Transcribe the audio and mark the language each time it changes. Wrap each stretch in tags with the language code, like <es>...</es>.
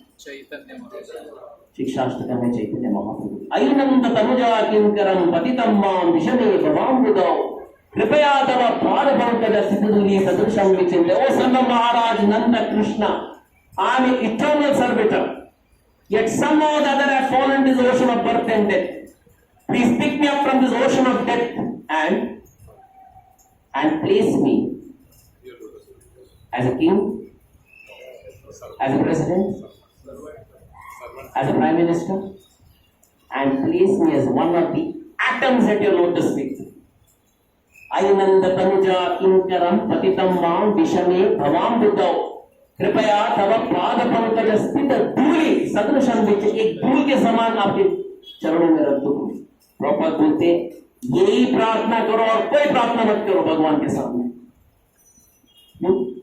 <hi>चैतन्य महाप्रभु।</hi> <sa>शिक्षाष्टकम में चैतन्य महाप्रभु। अयि नंद तनुजा किंकरम पतितम मां विषमे भवाम बुद्धौ कृपया तव पाद पंकज सितधूलि सकृशं विचिंतया।</sa> <en>O son of Maharaj Nand Krishna, I am an eternal servitor. Yet somehow or the other I have fallen into this ocean of birth and death. Please pick me up from this ocean of death and place me as a king, as a president, as a prime minister, and place me as one of the atoms at your lotus feet.</en> <sa>Ayunanda tanuja kinkaram patitam mam vishame bhavam buddhau कृपया तव पाद पंकज स्थित धूलि सदृशं विच,</sa> <hi>एक धूल के समान आपके चरणों में रख दो। प्रभुपाद बोलते यही प्रार्थना करो और कोई प्रार्थना मत करो भगवान के सामने। क्यों?</hi>